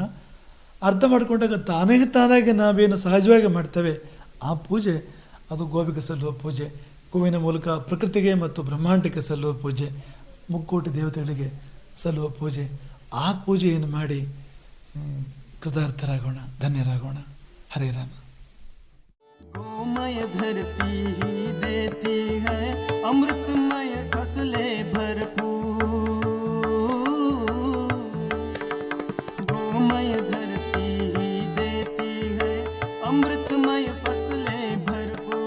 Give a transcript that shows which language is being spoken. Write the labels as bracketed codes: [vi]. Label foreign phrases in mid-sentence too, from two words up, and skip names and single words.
[kn] ಅರ್ಥ ಮಾಡ್ಕೊಂಡಾಗ ತಾನಾಗಿ ನಾವೇನು ಸಹಜವಾಗಿ ಮಾಡ್ತೇವೆ ಆ ಪೂಜೆ ಅದು ಗೋವಿಗೆ ಸಲ್ಲುವ ಪೂಜೆ. ಗೋವಿನ ಮೂಲಕ ಪ್ರಕೃತಿಗೆ ಮತ್ತು ಬ್ರಹ್ಮಾಂಡಕ್ಕೆ ಸಲ್ಲುವ ಪೂಜೆ, ಮುಕ್ಕೋಟಿ ದೇವತೆಗಳಿಗೆ ಸಲ್ಲುವ ಪೂಜೆ. ಆ ಪೂಜೆಯನ್ನು ಮಾಡಿ ಕೃತಾರ್ಥರಾಗೋಣ, ಧನ್ಯರಾಗೋಣ. ಹರೇ ರಾಮ. [hi] गोमय धरती ही देती है अमृतमय फसले भरपूर। गोमय धरती ही देती है अमृतमय फसले भरपूर।